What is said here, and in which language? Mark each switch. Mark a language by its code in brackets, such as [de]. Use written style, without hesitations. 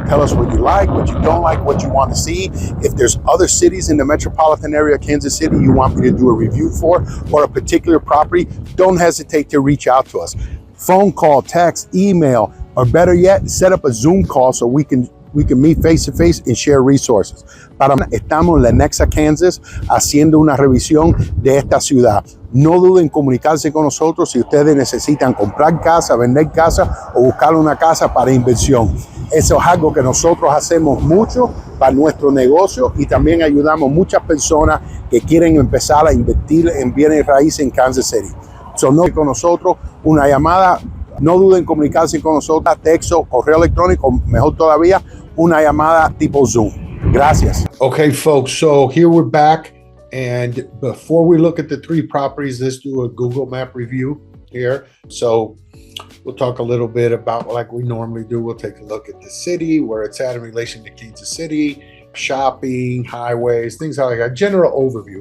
[en] Tell us what you like, what you don't like, what you want to see. If there's other cities in the metropolitan area of Kansas City you want me to do a review for, or a particular property, don't hesitate to reach out to us. Phone call, text, email, or better yet, set up a Zoom call so we can meet face to face and share resources. [es] Estamos en Lenexa, Kansas, haciendo una revisión de esta ciudad. No duden en comunicarse con nosotros si ustedes necesitan comprar casa, vender casa o buscar una casa para inversión. Eso es algo que nosotros hacemos mucho para nuestro negocio, y también ayudamos muchas personas que quieren empezar a invertir en bienes raíces en Kansas City. So, no con nosotros, una llamada. No duden en comunicarse con nosotros, texto, correo electrónico, mejor todavía, una llamada tipo Zoom. Gracias. [en] Okay, folks, so here we're back. And before we look at the 3 properties, let's do a Google Map review here. So we'll talk a little bit about, like we normally do, we'll take a look at the city, where it's at in relation to Kansas City, shopping, highways, things like that. General overview.